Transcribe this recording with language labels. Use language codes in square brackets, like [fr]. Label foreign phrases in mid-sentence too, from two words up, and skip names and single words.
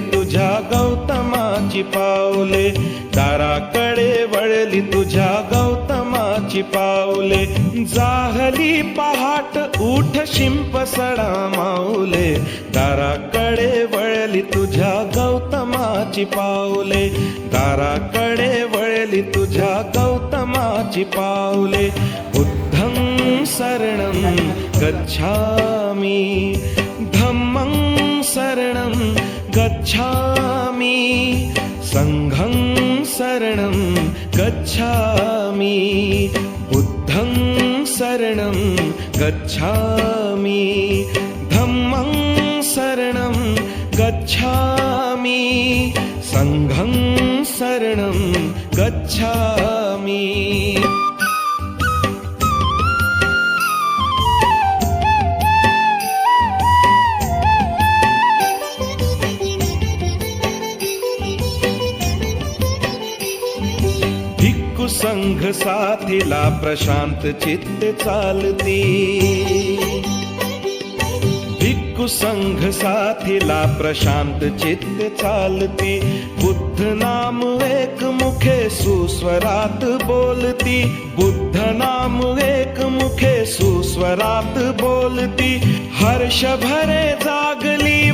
[mr] तुझ्या गौतमाची पावले, दाराकडे वळली तुझ्या गौतमाची पावले, जाहली पहाट उठ शिंप सडा माऊले, दाराकडे वळली तुझ्या गौतमाची पावले, दाराकडे वळली तुझ्या गौतमाची पावले, [pi] बुद्धं शरणं गच्छामि, धम्मं शरणं गच्छामि, संघं शरणं गच्छामि, बुद्धं शरणं गच्छामि, धम्मं शरणं गच्छामि, संघं शरणं गच्छामि. [mr] भिक्खू संघ साथीला प्रशांत चित्ते चालती, भिक्खू संघ साथीला प्रशांत चित्ते चालती, बुद्ध नाम एक मुखे सुस्वरात बोलती, बुद्ध नाम एक मुखे सुस्वरात बोलती, हर्ष भरे जागली